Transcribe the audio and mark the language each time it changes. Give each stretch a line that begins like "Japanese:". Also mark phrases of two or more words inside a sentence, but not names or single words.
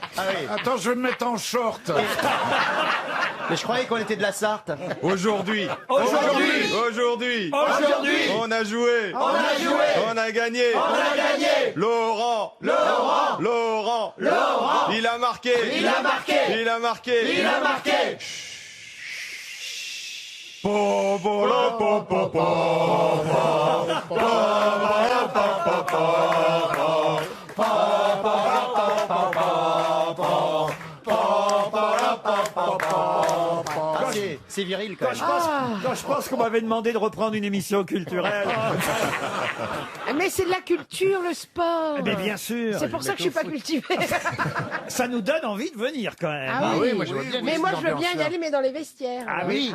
French: Attends, je vais me mettre en short. Mais je croyais qu'on était de la Sarthe. Aujourd'hui, Aujourd'hui, aujourd'hui, aujourd'hui, on a joué, on a gagné, Laurent, il a marqué, Po, po, la, po, po, po, po, po, la, po, po, po, po, po, po, la, po, po, po, po, po, po, la, po, po, po, po. assez viril quand même. Quand je pense qu'on m'avait demandé de reprendre une émission culturelle. Mais c'est de la culture, le sport. Mais bien sûr. C'est pour ça que je suis pas cultivée. Ça nous donne envie de venir quand même. Ah oui, moi je veux bien. Mais moi je veux bien y aller, mais dans les vestiaires. Ah oui.